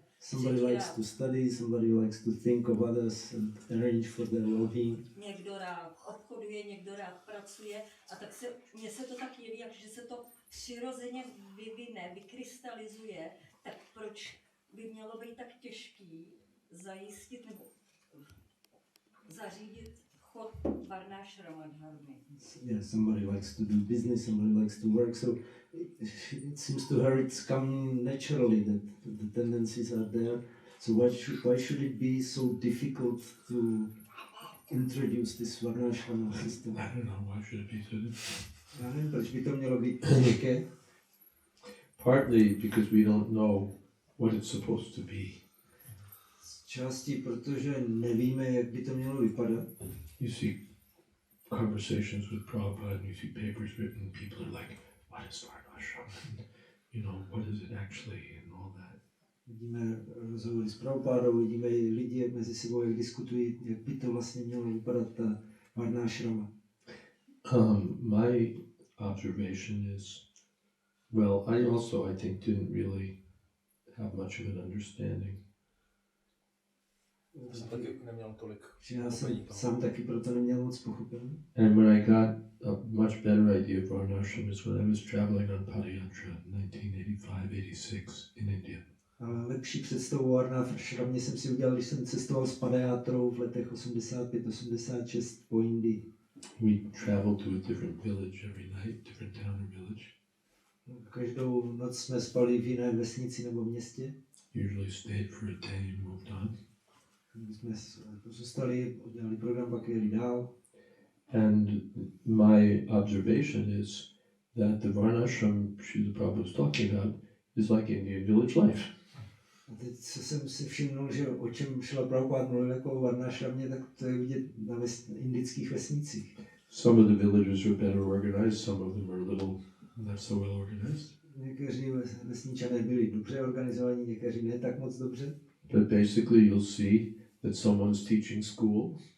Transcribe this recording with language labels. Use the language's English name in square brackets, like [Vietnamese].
[English] Somebody likes to study, somebody likes to think of others and arrange for their well-being. [Czech] Někdo rád obchoduje, někdo rád pracuje a tak mně se to tak jeví, že se to přirozeně vyvine, vykrystalizuje, tak proč by mělo být tak těžký zajistit nebo zařídit chod varnášrama dharmy? [English] Yeah, somebody likes to do business, somebody likes to work, so it seems to her it's come naturally that the tendencies are there. So why should it be so difficult to introduce this varnášrama system? I don't know, why should it be so difficult? [Czech] Já nevím, proč by to mělo být těžké. [English] Partly because we don't know what it's supposed to be. [Czech] Z části, protože nevíme, jak by to mělo vypadat. [English] You see conversations with Prabhupada and you see papers written, people are like, what is varnashrama? You know, what is it actually and all that. [Czech] Vidíme rozhovory s Prabhupádou, vidíme lidi mezi sebou, jak diskutují, jak by to vlastně mělo vypadat ta varnášrama. [English] My observation is, well, I also, I think, didn't really have much of an understanding [Czech] Jsem taky neměl tolik Že já jsem pochopení toho. sám taky proto neměl moc pochopení. [English] And when I got a much better idea of varnashram is when I was traveling on Padayatra in 1985-86 in India. [Czech] Ale lepší představu o varnášramě jsem si udělal, když jsem cestoval s Padajátrou v letech 85-86 po Indii. [English] We traveled to a different village every night, different town or village. [Czech] Každou noc jsme spali v jiné vesnici nebo městě. [English] Usually stayed for a day and moved on. [Czech] My jsme zůstali, udělali program, pak jeli dál. [English] And my observation is that the varnashram Šríly Prabhupády was talking about is like Indian village life. [Czech] A teď, co jsem si všimnul, že o čem Šríla Prabhupád mluvil jako o varnášramě, tak to je vidět na indických vesnicích. [English] Some of the villages are better organized, some of them are a little not so well organized. [Czech] Někteří vesničané byli dobře organizovaní, někteří ne tak moc dobře. [English] But basically you'll see that someone's teaching school.